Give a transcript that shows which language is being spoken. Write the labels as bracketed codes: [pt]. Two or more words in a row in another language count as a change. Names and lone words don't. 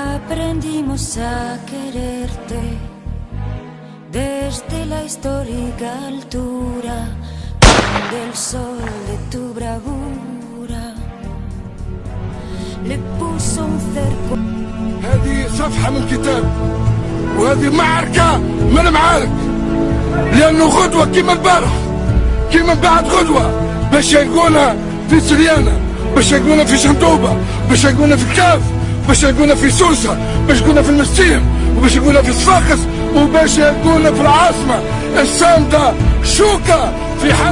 [es] aprendimos a quererte desde la histórica altura del sol de tu bravura le puso un cerco. [ar] هذه صفحة من كتاب وهذه معركة من المعارك، لأنه غدوة كيما البارح كيما بعد غدوة باش يلقونا في سريانة، باش يلقونا في شنطوبة، باش يلقونا في الكاف، باش يلقونا في سوسة، باش يلقونا في المستيم، وباش يلقونا في صفاقس، وباش يلقونا في العاصمة الصامدة شوكة في حال